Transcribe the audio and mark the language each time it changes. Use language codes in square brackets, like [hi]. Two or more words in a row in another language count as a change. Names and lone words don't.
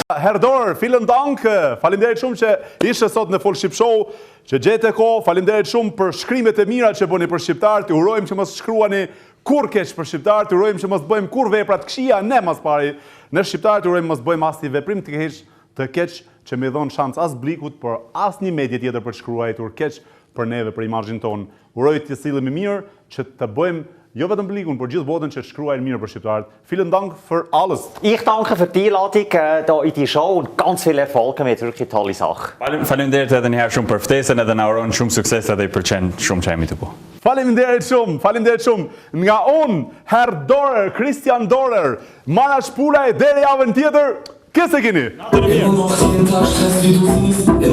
[de] Herr Dorer, vielen Dank, [sq] faleminderit shumë që ishe sot në Fol Shqip Show, që gjete kohë, faleminderit shumë për shkrimet e mira që bëni për shqiptarët, ju urojmë që mos shkruani kur keq për shqiptarët, ju urojmë që mos bëjmë kur vepra të këqija ne mas pari. Në shqiptarët ju urojmë mos bëjmë asnjë veprim të keq që më dhon shans as Blikut, por asnjë medie tjetër për të shkruar keq për neve, për imazhin ton. Uroj të sillemi mirë që të bëjmë jo vetëm Blikun, por gjithë botën që shkruajnë mirë për shqiptarët. [de] Vielen Dank für alles. Ich danke für die Einladung hier in die Show und ganz viel Erfolg mit, wirklich eine tolle Sache. [sq] Faleminderit edhe një herë shumë për ftesën, edhe na urojmë shumë sukses edhe i pëlqen shumë çajmi të bu. Faleminderit shumë. Nga unë, Herr Dorer, Christian Dorer, Mara Shpulaj deri javën tjetër, këse keni?